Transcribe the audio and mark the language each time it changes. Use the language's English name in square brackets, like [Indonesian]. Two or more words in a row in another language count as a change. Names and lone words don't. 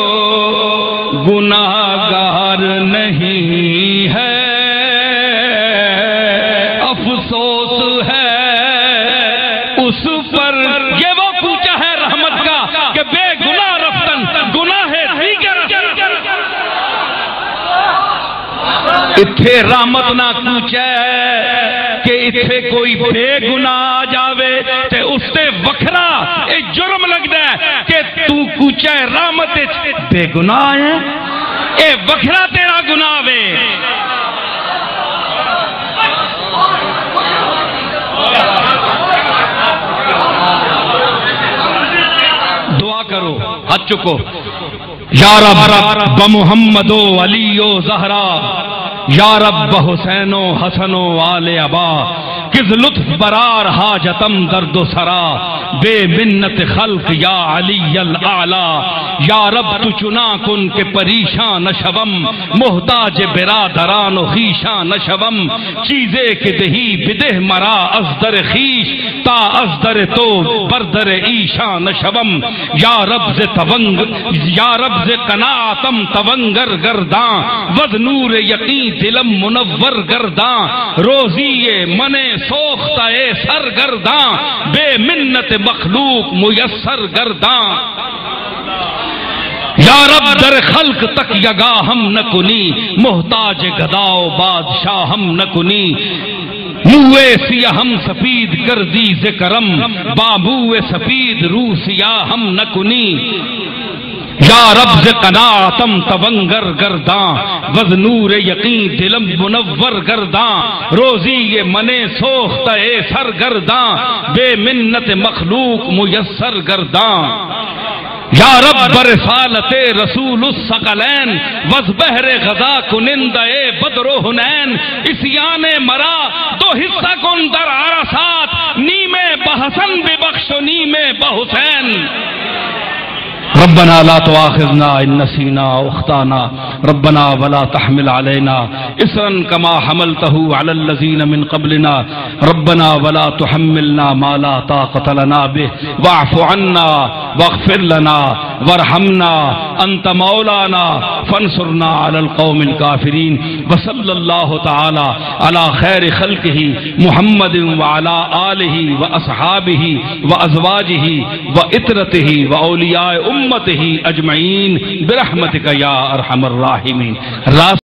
[Urdu] گناہگار نہیں ہے افسوس ہے اس پر یہ وہ کوچہ ہے رحمت کا کہ [Persian] بے گناہ رفتن گناہ [Urdu] ہے [Punjabi] اتھے رحمت نہ کوچہ کہ اتھے کوئی بے گناہ جاوے تے اس تے وکھرا اے جرم لگتا ہے کہ تو کوچہ رحمت بے گناہ ہے اے وکھرا تیرا گناہ وے [Urdu] دعا کرو ہاتھ چکو [Persian] یا رب بمحمد و علی و زہرا یا رب حسین و حسن و آل ابا کز لطف برار حاجتم درد و سرا بے منت خلق یا علی الاعلی یا رب تو چنا کن کہ پریشان نشوم محتاج برادران و خیشان نشوم چیزے کے دہی بدہ مرا از در خیش تا از در تو بردر ایشان نشوم یا رب ز تونگ یا رب ز قناعتم تونگر گرداں وز نور یقین دلم منور گرداں روزی من سوختہ سرگرداں بے منت مخلوق میسر گرداں یا رب در خلق تک یگا ہم نہ کنی محتاج گداؤ بادشاہ ہم نہ کنی موے سیاہ ہم سفید کردی ذکرم بابوے سفید رو سیاہ ہم نہ کنی یا رب ز قناعتم تونگر گرداں وز نور یقین دلم منور گرداں روزی یہ من سوختہ سرگرداں بے منت مخلوق میسر گرداں یا رب رسالت رسول الثقلین وز بحر غزا کنندہ بدر و حنین اسیان مرا دو حصہ کن در عرصات نیمے بحسن ببخش و نیمے [Arabic] بحسین ربنا لا تؤاخذنا ان نسينا او اخطانا ربنا ولا تحمل علينا اسرا كما حملته على الذين من قبلنا ربنا ولا تحملنا ما لا طاقة لنا به واعف عنا واغفر لنا وارحمنا انت مولانا فانصرنا على القوم الكافرين وصلى الله تعالى على خير خلقه محمد وعلى آله واصحابه وازواجه وإترته واولیاء امته اجمعین برحمتک یا ارحم الراحمین.